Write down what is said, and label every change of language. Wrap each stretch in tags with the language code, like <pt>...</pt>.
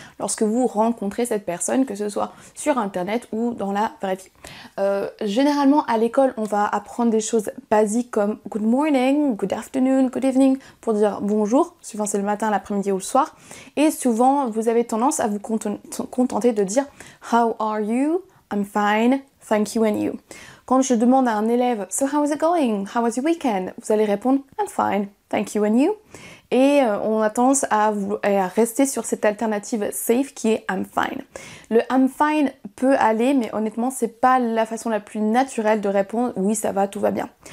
<fr>Lorsque vous rencontrez cette personne, que ce soit sur internet ou dans la vraie vie. Généralement, à l'école, on va apprendre des choses basiques comme</fr> <en>good morning, good afternoon, good evening</en> <fr>pour dire bonjour, souvent c'est le matin, l'après-midi ou le soir. Et souvent, vous avez tendance à vous contenter de dire</fr> <en>how are you? I'm fine, thank you and you.</en> <fr>Quand je demande à un élève,</fr> <en>so how is it going? How was your weekend?</en> <fr>Vous allez répondre,</fr> <en>I'm fine, thank you and you.</en> <fr>Et on a tendance à rester sur cette alternative safe qui est</fr> <en>I'm fine.</en> <fr>Le</fr> <en>I'm fine</en> <fr>peut aller, mais honnêtement, c'est pas la façon la plus naturelle de répondre oui, ça va, tout va bien.</fr>